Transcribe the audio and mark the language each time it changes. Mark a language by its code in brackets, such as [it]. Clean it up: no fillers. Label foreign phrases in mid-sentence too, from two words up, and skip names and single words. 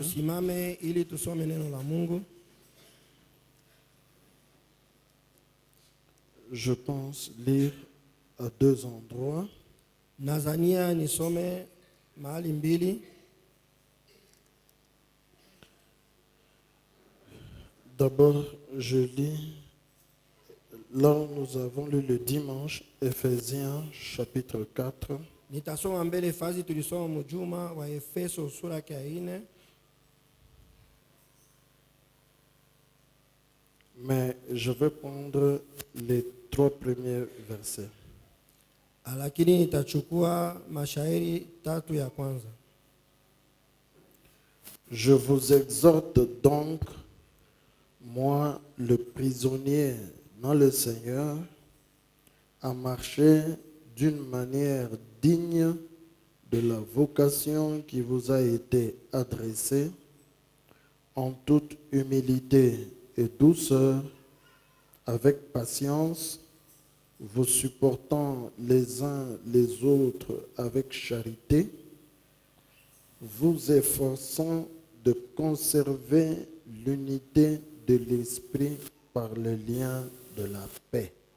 [sw] Tusimame ili tusome neno la Mungu. [fr] Je pense lire à deux endroits. [sw] Nazania nisome mahali mbili. [fr] D'abord, je lis, là où nous avons lu le dimanche, Éphésiens chapitre 4, [sw] Nitasoma mbele fazi tulisoma mjuma wa Efeso sura ya 4. [fr] mais je vais prendre les trois premiers versets. [sw] Lakini nitachukua mashairi 3 ya kwanza. [fr] Je vous exhorte donc, moi le prisonnier dans le Seigneur, à marcher d'une manière digne de la vocation qui vous a été adressée, en toute humilité et douceur, avec patience, vous supportant les uns les autres avec charité, vous efforçant de conserver l'unité de l'esprit par le lien de la paix.